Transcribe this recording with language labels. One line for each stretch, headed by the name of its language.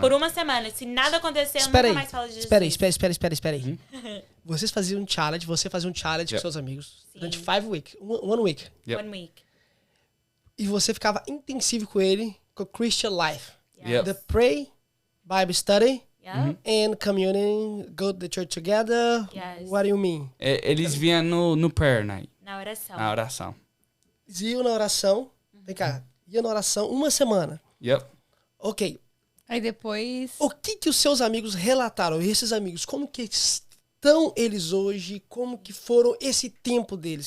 Portuguese: por uma semana. Se nada acontecer, eu nunca mais falo de Jesus. Espera aí. Vocês faziam um challenge, você fazia um challenge com seus amigos durante
English: 5 weeks, one week. One week.
Portuguese: E você ficava intensivo com ele, com
English: Christian life. Yep. The pray, Bible study, Yeah. and communion, go to the church together. Yes. What do you mean?
Portuguese: Eles vinham no
English: prayer night,
Portuguese: Na oração. na oração. Eles iam na oração, vem cá, ia na oração uma semana.
English: Yep. Ok,
Portuguese: Aí depois... o que os seus amigos relataram? E esses amigos, como que estão eles hoje? Como que foram esse tempo deles?